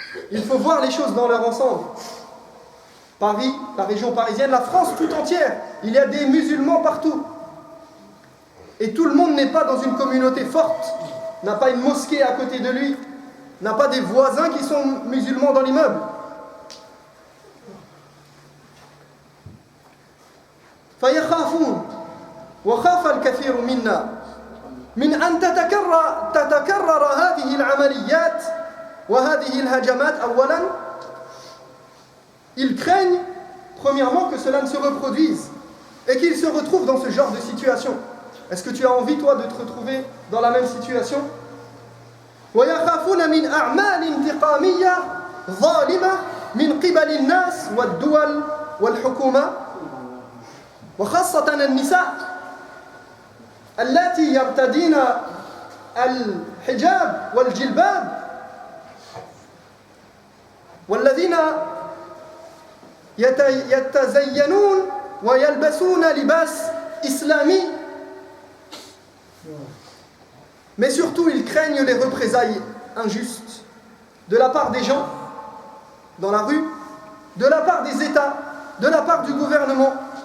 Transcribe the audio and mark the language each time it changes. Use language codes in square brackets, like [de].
[fr] Il faut voir les choses dans leur ensemble. Paris, la région parisienne, la France tout entière, il y a des musulmans partout. Et tout le monde n'est pas dans une communauté forte, n'a pas une mosquée à côté de lui, n'a pas des voisins qui sont musulmans dans l'immeuble. [ar] فيخافون وخاف الكثير منا من أن تتكرر هذه العمليات وهذه الهجمات. أولا, [fr] ils craignent premièrement que cela ne se reproduise et qu'ils se retrouvent dans ce genre de situation. Est-ce que tu as envie toi de te retrouver dans la même situation? [ar] ويخافون من أعمال انتقامية ظالمة من قبل الناس والدول والحكومة وخاصة النساء اللاتي يرتدين الحجاب والجلباب والذين يتزينون ويلبسون لباس إسلامي. [fr] Mais surtout, ils craignent les représailles injustes de la part des gens dans la rue, de la part des États, de la part du gouvernement.